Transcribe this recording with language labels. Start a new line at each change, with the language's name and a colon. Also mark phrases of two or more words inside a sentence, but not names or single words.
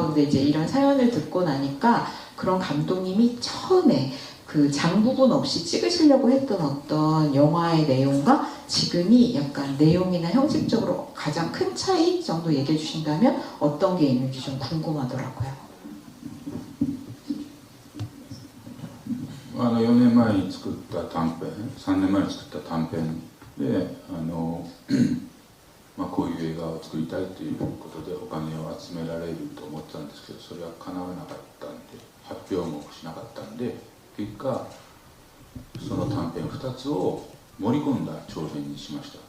Korean: 근데 이제 이런 사연을 듣고 나니까 그런 감독님이 처음에 그 장부분 없이 찍으시려고 했던 어떤 영화의 내용과 지금이 약간 내용이나 형식적으로 가장 큰 차이 정도 얘기해 주신다면 어떤 게 있는지 좀 궁금하더라고요.
Japanese: 4 年前に作った短編、3年前に作った短編でこういう映画を作りたいということでお金を集められると思ってたんですけど、それは叶わなかったんで、発表もしなかったんで、結果その短編2つを盛り込んだ長編にしました。